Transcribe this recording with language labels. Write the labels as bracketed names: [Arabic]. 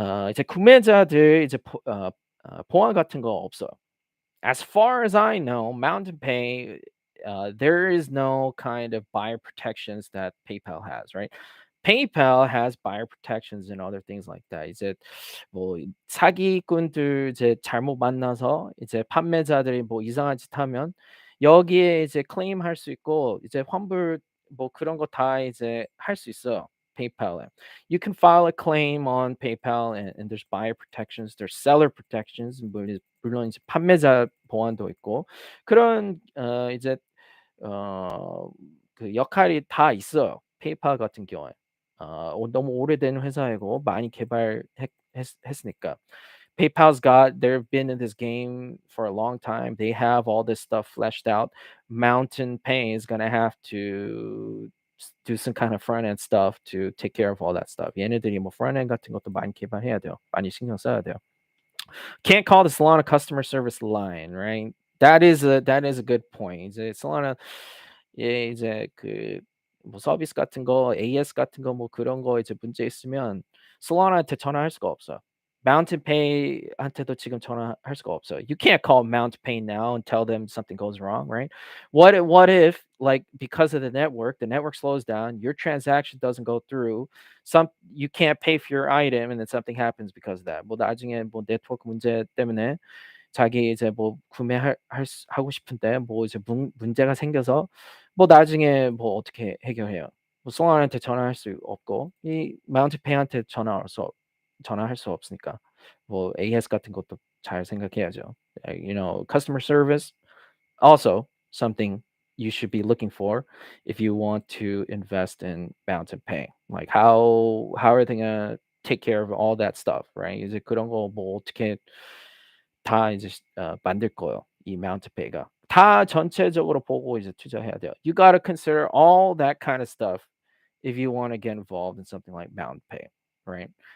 [Korean] 이제 구매자들 이제 보안 같은 거 없어요. [English] As far as I know, Mountain Pay, there is no kind of buyer protections that PayPal has, right? PayPal has buyer protections and other things like that. [Korean] 이제 뭐 사기꾼들 이제 잘못 만나서 이제 판매자들이 뭐 이상한 짓 하면 여기에 이제 클레임할 수 있고 이제 환불 뭐 그런 거 다 이제 할 수 있어요. PayPal에. [English] You can file a claim on PayPal and there's buyer protections, there's seller protections, [Korean] 물론 이제 판매자 보안도 있고 그런 이제 그 역할이 다 있어요. 페이팔 같은 경우에. 너무 오래된 회사이고 많이 했으니까. [English] PayPal's got they've been in this game for a long time. They have all this stuff fleshed out. Mountain Pay is gonna have to do some kind of front end stuff to take care of all that stuff. [Korean] 얘네들이 뭐 front end 같은 것도 많이 개발해야 돼요. 많이 신경 써야 돼요. [English] Can't call the Solana customer service line, right? That is a good point. [Korean] 이제 Solana 예 이제 그 뭐 서비스 같은 거 AS 같은 거 뭐 그런 거 이제 문제 있으면 Solana한테 전화할 수가 없어요. Mountain Pay한테도 지금 전화할 수가 없어요. [English] You can't call Mountain Pay now and tell them something goes wrong, right? What if like because of the network slows down, your transaction doesn't go through, you can't pay for your item and then something happens because of that. [Korean] 뭐 나중에 뭐 네트워크 문제 때문에 자기 이제 뭐 하고 싶은데 뭐 이제 문제가 생겨서 뭐 나중에 뭐 어떻게 해결해요? 뭐 송환한테 전화할 수 없고 이 마운트페이한테 전화할 수 없으니까 뭐 AS 같은 것도 잘 생각해야죠. [English] Customer service also something you should be looking for if you want to invest in Mountain Pay. Like how are they gonna take care of all that stuff, right? [Korean] 이제 그런 거 뭐 어떻게 다 이제 만들 거예요. 이 Mountain Pay가 다 전체적으로 보고 이제 투자해야 돼요. [English] You gotta consider all that kind of stuff if you want to get involved in something like Mountain Pay, right?